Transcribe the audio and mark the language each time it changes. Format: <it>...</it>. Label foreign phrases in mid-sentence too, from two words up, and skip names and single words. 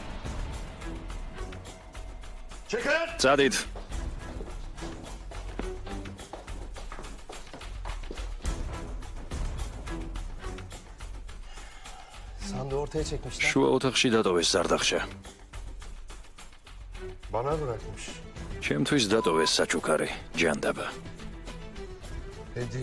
<tr>Çıkın!</tr> <ka>წადით.</ka> <tr>Sandığı ortaya çekmişler.</tr> <ka>შუა ოთახში დატოვეს ზარდახშა.</ka> <tr>Bana bırakmış.</tr> <ka>ჩემთვის დატოვეს საჩუქარი, ჯანდაბა.</ka> <tr>Hediye.</tr>